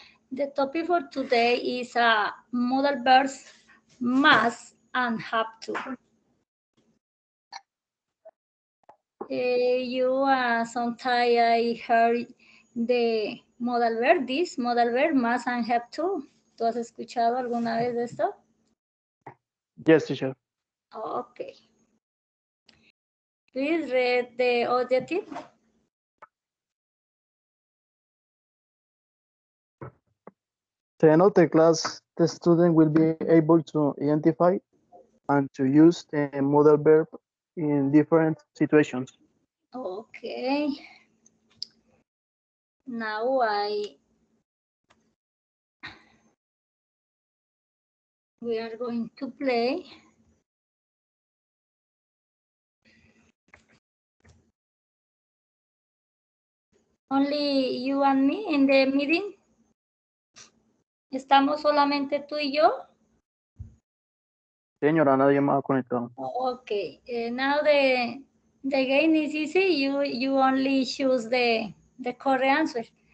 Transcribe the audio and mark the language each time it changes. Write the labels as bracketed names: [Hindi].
[English] The topic for today is modal verbs must and have to. Sometimes I heard de modal verb, this modal verb must and have to. [Spanish] ¿Tú has escuchado alguna vez de esto? [English] Yes, teacher. Okay. Please read the objective. To end of the class, the student will be able to identify and to use the modal verb in different situations. Okay. Now we are going to play. Only you and me in the meeting. [Spanish] ¿Estamos solamente tú y yo? Señora, nadie más ha conectado. [English] Okay. Now the game is easy. You only choose the correct answer.